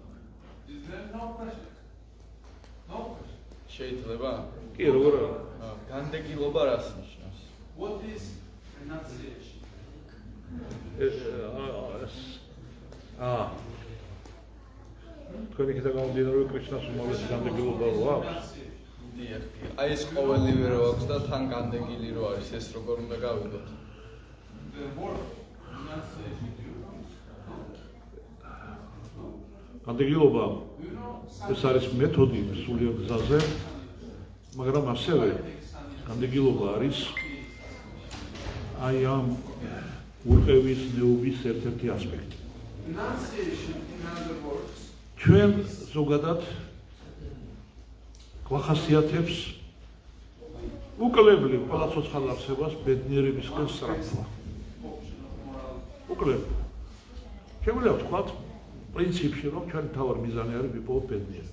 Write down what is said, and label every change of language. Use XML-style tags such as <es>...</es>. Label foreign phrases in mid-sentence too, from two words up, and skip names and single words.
<ka>შეიძლება? კი, როგორ არა? განდეგილობა რას ნიშნავს?</ka> <en>What is renunciation?</en> <ka>თქვენი კიდე გამომდინარე კრიშნას უმაღლესი განდეგილობა რო აქვს? დიახ. აი ეს ყოველივე რო აქვს და თან განდეგილი რო არის, ეს როგორ უნდა გავიგოთ?</ka> <en>The word renunciation.</en> <ka>განდეგილობა ეს არის მეთოდი სულიერ გზაზე, მაგრამ ასევე განდეგილობა არის აი ამ ურყევის ნეობის ერთ-ერთი ასპექტი.</ka> <en>Renunciation, in other words,</en> <ka>ჩვენ ზოგადად გვახასიათებს უკლებლივ ყველა ცოცხალ არსებას ბედნიერებისკენ სწრაფვა. უკლებლივ. შეგვიძლია ვთქვათ პრინციპში რომ ჩვენი თავარ მიზანი არის ვიპოვოთ ბედნიერება.</ka>